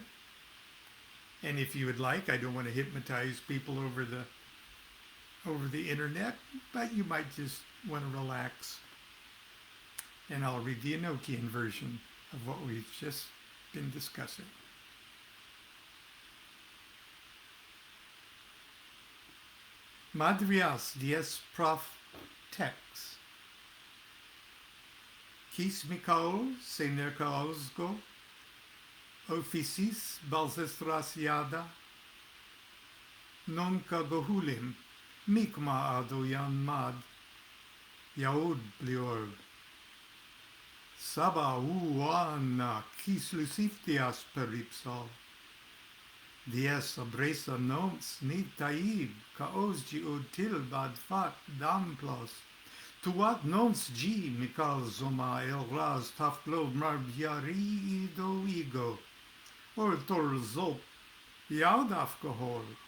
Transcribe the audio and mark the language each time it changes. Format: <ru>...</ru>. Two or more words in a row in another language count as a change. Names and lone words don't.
<en>And if you would like, I don't want to hypnotize people over the internet, but you might just want to relax. And I'll read the Enochian version of what we've just been discussing. Madrias dies prof tex. Kis Mikao se nerkaosgo Officis balsestrasiada, non kagohulim, mikma adoyan mad, yaud bliorb. Saba uana kis luciftias peripsal. Dies abresa noms ni taib, kaosgi util bad fat damplos. Tuat nons gi mikal zoma el raz taflo marbiari ido ego. Or tor zop yaudaf kohol.</en>